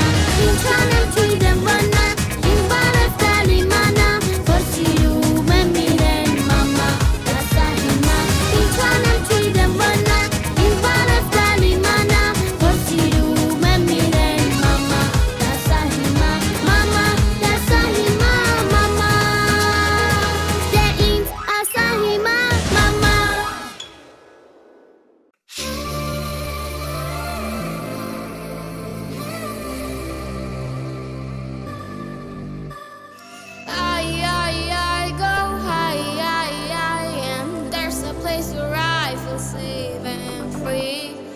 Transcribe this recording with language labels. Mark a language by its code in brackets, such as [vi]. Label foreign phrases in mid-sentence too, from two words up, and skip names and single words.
[hy] ինչ անեմ չգիտեմ վանա, ինձ բարև տալ իմանա, որ սիրում եմ իրեն մամա, դա սա հիմա, ինչ անեմ չգիտեմ վանա, ինձ բարև տալ իմանա, որ սիրում եմ իրեն մամա, դա սա հիմա, մամա, դա սա հիմա, մամա, դե ինձ ասա հիմա, մամա [en] I go high, and there's a place where I feel safe and free.